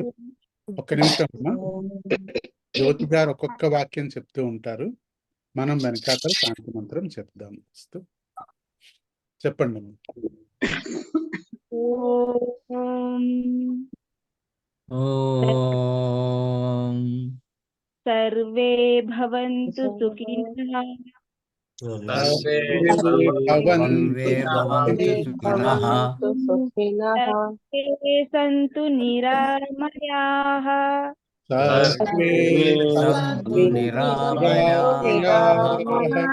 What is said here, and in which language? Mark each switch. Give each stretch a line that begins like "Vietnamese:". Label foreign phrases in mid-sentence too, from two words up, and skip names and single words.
Telugu: ఒక్క నిమిషం అమ్మా. జ్యోతి గారు ఒక్కొక్క వాక్యం చెప్తూ ఉంటారు. మనం వెనకాతల శాంతి మంత్రం చెప్దాం. చెప్పండి.
Sanskrit: ఓం सर्वे भवन्तु सुखिनः। सर्वे भवन्तु सुखिनः। सर्वे सन्तु निरामयाः। सर्वे सन्तु निरामयाः।